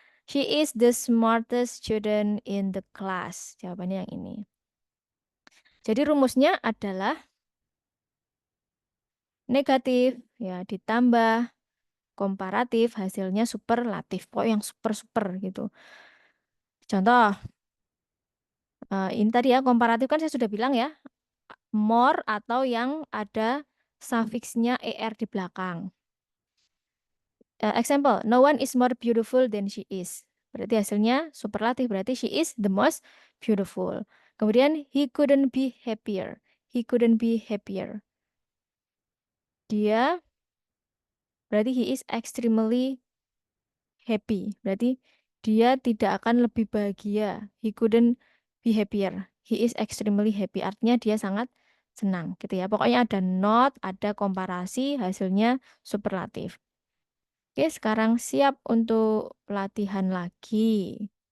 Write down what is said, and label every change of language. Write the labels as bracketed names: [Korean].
[English] She is the smartest student in the class. [Indonesian] Jawabannya yang ini. Jadi rumusnya adalah negatif ya ditambah komparatif hasilnya superlatif. Pokoknya yang super-super gitu. Contoh, ini tadi ya komparatif kan saya sudah bilang ya, more atau yang ada sufiksnya er di belakang. [English] Example, no one is more beautiful than she is. [Indonesian] Berarti hasilnya superlatif, berarti [English] she is the most beautiful. Kemudian he couldn't be happier. He couldn't be happier. [Indonesian] Dia berarti [English] he is extremely happy. [Indonesian] Berarti dia tidak akan lebih bahagia. [English] He couldn't be happier. He is extremely happy. [Indonesian] Artinya dia sangat senang gitu ya. Pokoknya ada not, ada komparasi, hasilnya superlatif. Oke, sekarang siap untuk latihan lagi.